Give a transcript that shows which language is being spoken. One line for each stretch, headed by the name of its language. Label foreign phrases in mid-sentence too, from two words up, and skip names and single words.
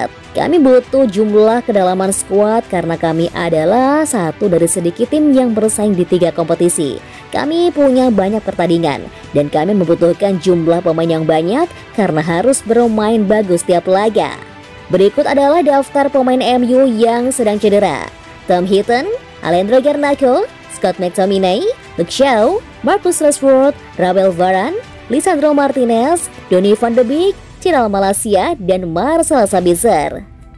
Indonesian: Kami butuh jumlah kedalaman skuad karena kami adalah satu dari sedikit tim yang bersaing di 3 kompetisi. Kami punya banyak pertandingan, dan kami membutuhkan jumlah pemain yang banyak karena harus bermain bagus tiap laga. Berikut adalah daftar pemain MU yang sedang cedera: Tom Heaton, Alejandro Garnacho, Scott McTominay, Luke Shaw, Marcus Rashford, Rafael Varane, Lisandro Martinez, Donny van de Beek, Cyril Malacia, dan Marcel Sabitzer.